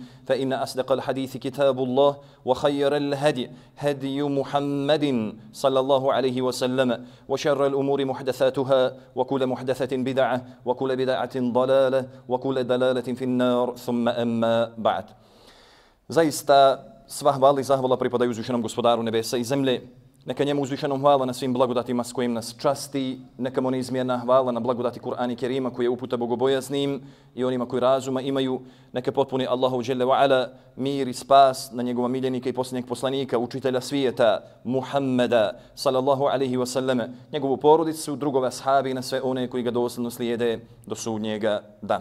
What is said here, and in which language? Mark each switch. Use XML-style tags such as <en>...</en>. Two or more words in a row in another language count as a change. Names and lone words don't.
<ar>فإن أصدق الحديث كتاب الله وخير الهدي هدي محمد صلى الله عليه وسلم وشر الأمور محدثاتها وكل محدثة بدعة وكل بدعة ضلالة وكل ضلالة في النار ثم أما بعد.</ar> <bs>Zaista sva hvala i zahvala pripadaju uzvišenom gospodaru nebesa i zemlje. Neka njemu uzvišenom hvala na svim blagodatima s kojim nas časti. Neka mu neizmjerna hvala na blagodati Kur'ana Kerima koji je uputa bogobojaznim i onima koji razuma imaju. Neka potpuni Allahu</bs> <ar>جل وعلا</ar> <bs>mir i spas na njegova miljenika i posljednjeg poslanika, učitelja svijeta Muhammeda</bs> <ar>صلى الله عليه وسلم,</ar> <bs>njegovu porodicu, drugove ashabi i na sve one koji ga dosledno slijede do sudnjega dana.</bs>